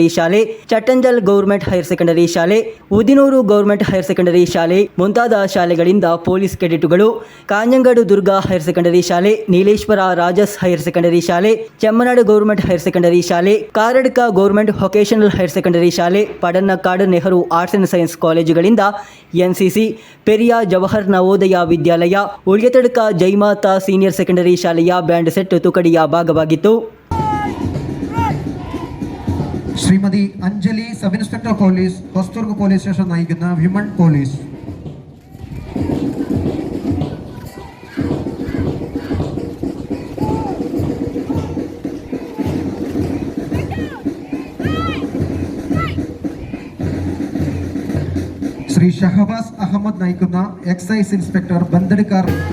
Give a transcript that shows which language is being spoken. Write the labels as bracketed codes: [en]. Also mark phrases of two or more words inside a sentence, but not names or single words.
[kn] ಶಾಲೆ, ಚಟ್ಟಂಜಲ್ ಗೌರ್ಮೆಂಟ್ ಹೈಯರ್ ಸೆಕೆಂಡರಿ ಶಾಲೆ, ಉದಿನೂರು ಗೌರ್ಮೆಂಟ್ ಹೈಯರ್ ಸೆಕೆಂಡರಿ ಶಾಲೆ ಮುಂತಾದ ಶಾಲೆಗಳಿಂದ ಪೊಲೀಸ್ ಕೆಡೆಟ್ಗಳು, ಕಾಂಜಂಗಾಡು ದುರ್ಗಾ ಹೈಯರ್ ಸೆಕೆಂಡರಿ ಶಾಲೆ, ನೀಲೇಶ್ವರ ರಾಜಸ್ ಹೈಯರ್ ಸೆಕೆಂಡರಿ ಶಾಲೆ, ಚೆಮ್ಮನಾಡು ಗೌರ್ಮೆಂಟ್ ಹೈಯರ್ ಸೆಕೆಂಡರಿ ಶಾಲೆ, ಕಾರಡ್ಕ ಗೌರ್ಮೆಂಟ್ ವೊಕೇಶನಲ್ ಹೈಯರ್ ಸೆಕೆಂಡರಿ ಶಾಲೆ, ಪಡನ್ನಕಾಡು ನೆಹರು ಆರ್ಟ್ಸ್ ಅಂಡ್ ಸೈನ್ಸ್ ಕಾಲೇಜುಗಳಿಂದ ಎನ್ಸಿಸಿ, ಪೆರಿಯ ಜವಾಹರ್ ನವೋದಯ ವಿದ್ಯಾಲಯ, ಉಳ್ಯತಡ್ಕ ಜೈಮಾತಾ ಸೀನಿಯರ್ ಸೆಕೆಂಡರಿ ಶಾಲೆಯ [en] band set [kn] ತುಕಡಿಯ ಭಾಗವಾಗಿತ್ತು. [ml] ശ്രീമതി അഞ്ജലി [en] sub inspector police [ml] ഹൊസ്ദുർഗ് [en] police station [ml] നയിക്കുന്ന [en] women police. [ml] ശ്രീ ഷഹബാസ് അഹമ്മദ് നയിക്കുന്ന [en] excise inspector [ml] ബന്ദഡ്കാർ.